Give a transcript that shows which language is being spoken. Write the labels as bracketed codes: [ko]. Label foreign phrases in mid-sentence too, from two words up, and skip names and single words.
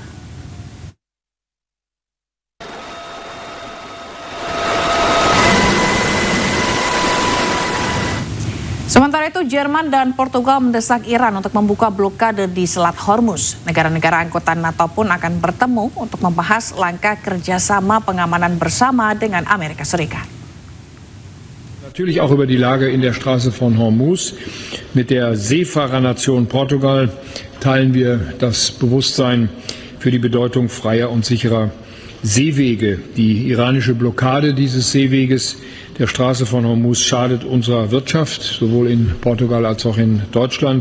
[id] Sementara itu, Jerman dan Portugal mendesak Iran untuk membuka blokade di Selat Hormuz. Negara-negara anggota NATO pun akan bertemu untuk membahas langkah kerjasama pengamanan bersama dengan Amerika Serikat. [de] Natürlich auch über die Lage in der Straße von Hormuz. Mit der Seefahrernation Portugal teilen wir das Bewusstsein für die Bedeutung freier und sicherer Seewege. Die iranische Blockade dieses Seeweges der Straße von Hormuz schadet unserer Wirtschaft, sowohl in Portugal als auch in Deutschland.